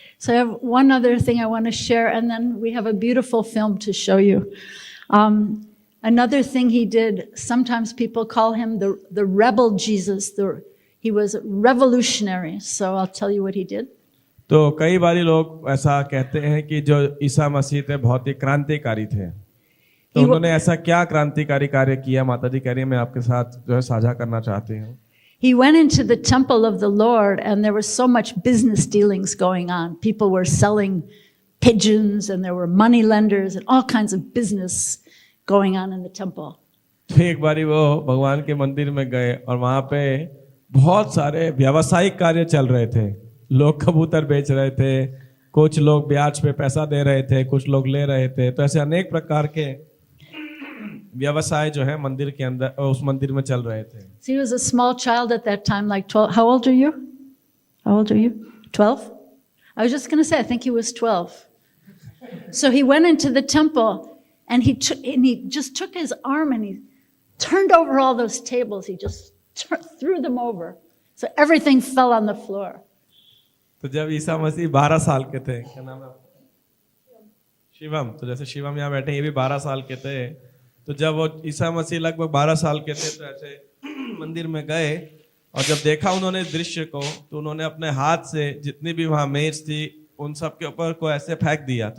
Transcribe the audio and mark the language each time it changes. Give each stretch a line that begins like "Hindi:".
English: So I have one other thing I want to share, and then we have a beautiful film to show you. Another thing he did, sometimes people call him the rebel Jesus. He was revolutionary. So I'll tell you what he did.
Hindi: तो कई बारी लोग ऐसा कहते हैं कि जो ईसा मसीह थे बहुत ही क्रांतिकारी थे. तो उन्होंने ऐसा क्या क्रांतिकारी कार्य किया, माता जी कह रही है, मैं आपके साथ जो है साझा करना चाहती हूँ.
English: He went into the temple of the Lord, and there was so much business dealings going on. People were selling pigeons, and there were money lenders, and all kinds of business going on in the temple.
Hindi: तो एक बारी वो भगवान के मंदिर में गए और वहाँ पे बहुत सारे व्यावसायिक कार्य चल रहे थे. लोग कबूतर बेच रहे थे, कुछ लोग ब्याज पे पैसा दे रहे थे, कुछ लोग ले रहे थे. तो ऐसे अनेक प्रकार के व्यवसाय जो है मंदिर के अंदर, उस मंदिर में चल रहे थे.
English: So he was a small child at that time, like 12. How old are you? How old are you? 12? I was just going to say, I think he was 12. So he went into the temple, and he just took his arm and he turned over all those tables. He just threw them over. So everything fell on the floor.
Hindi: तो जब ईसा मसीह 12 साल के थे, क्या नाम है? शिवम. तो जैसे शिवम यहाँ बैठे, ये भी 12 साल के थे. तो जब वो ईसा मसीह लगभग 12 साल के थे, तो ऐसे मंदिर में गए और जब देखा उन्होंने दृश्य को, तो उन्होंने अपने हाथ से जितनी भी वहां मेज थी उन सब के ऊपर को ऐसे फेंक दिया.